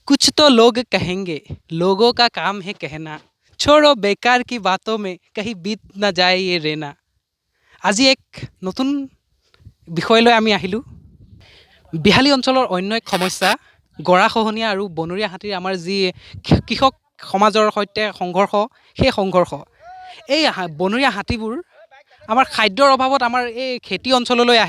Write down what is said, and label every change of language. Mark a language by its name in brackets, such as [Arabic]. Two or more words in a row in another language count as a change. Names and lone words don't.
[Hindi] कुछ तो लोग कहेंगे, लोगों का काम है कहना, छोड़ो बेकार की बातों में कहीं बीत ना जाए ये रेना। [Assamese] আজি এক নতুন বিষয় লৈ আমি আহিলোঁ। বিহালী অঞ্চলৰ অন্য এক সমস্যা গৰাখহনীয়া আৰু বনৰীয়া হাতীৰ আমাৰ যি কৃষক সমাজৰ সৈতে সংঘৰ্ষ, সেই সংঘৰ্ষ। এই বনৰীয়া হাতীবোৰ আমাৰ খাদ্যৰ অভাৱত আমাৰ এই খেতি অঞ্চললৈ আহে।